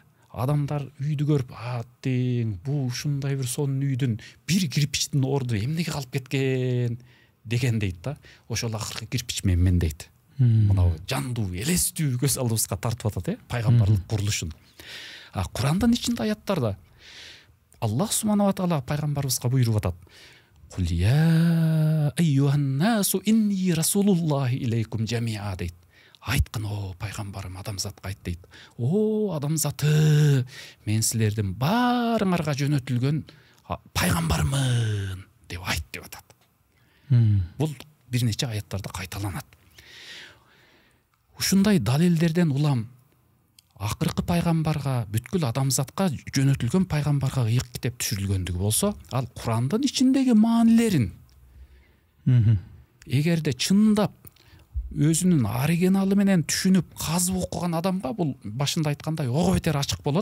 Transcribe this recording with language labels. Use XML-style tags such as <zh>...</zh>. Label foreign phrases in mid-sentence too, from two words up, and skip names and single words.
<ky>Адамдар үйдү көрүп, тең, бу ушундай бир сонун үйдүн бир кирпичтин орду эмнеге калып кеткен деген дейт да. Ошол акыркы кирпич мен дейт. Мына жандуу, элестүү көз алдыбызга тартып атат, пайгамбарлык курулушун. Курандын ичинде аяттарда Аллах</ky> <ar>سبحانه وتعالى</ar> <ky>пайгамбарыбызга буйруп атат.</ky> <ar>قل يا أيها الناس إني رسول الله إليكم جميعا дейт.</ar> <ky>Айткын, о пайгамбарым, адамзатка айт дейт. О адамзаты, мен силердин баарыңарга жөнөтүлгөн пайгамбармын деп айт деп атат. Бул бир нече аяттарда кайталанат. Ушундай далилдерден улам акыркы пайгамбарга, бүткүл адамзатка жөнөтүлгөн пайгамбарга ыйык китеп түшүрүлгөндүгү болсо, ал Курандын ичиндеги маанилерин эгерде чындап өзүнүн оригиналы менен түшүнүп, казып окуган адамга бул башында айткандай ого бетер ачык болот.</ky>